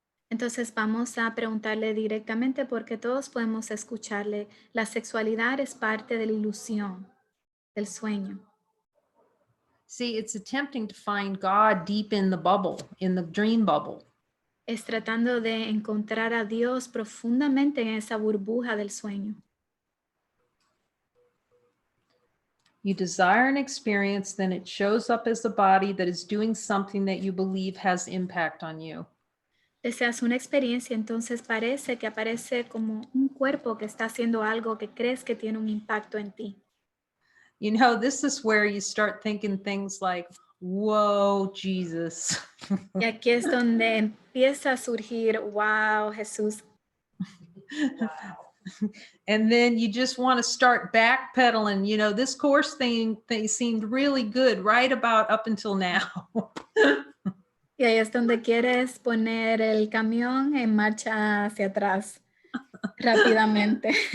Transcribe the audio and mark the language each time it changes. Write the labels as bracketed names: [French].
[Spanish] Entonces vamos a preguntarle directamente porque todos podemos escucharle. La sexualidad es parte de la ilusión, del sueño. [English] See, it's attempting to find God deep in the bubble, in the dream bubble. [Spanish] Es tratando de encontrar a Dios profundamente en esa burbuja del sueño. [English] You desire an experience, then it shows up as a body that is doing something that you believe has impact on you. [Spanish] Deseas una experiencia, entonces parece que aparece como un cuerpo que está haciendo algo que crees que tiene un impacto en ti. [English] You know, this is where you start thinking things like, whoa, Jesus. [Spanish] Y aquí es donde empieza a surgir, wow, Jesús. [English] And then you just want to start backpedaling. You know, this course thing seemed really good right about up until now. [Spanish] Y ahí es donde quieres poner el camión en marcha hacia atrás rápidamente.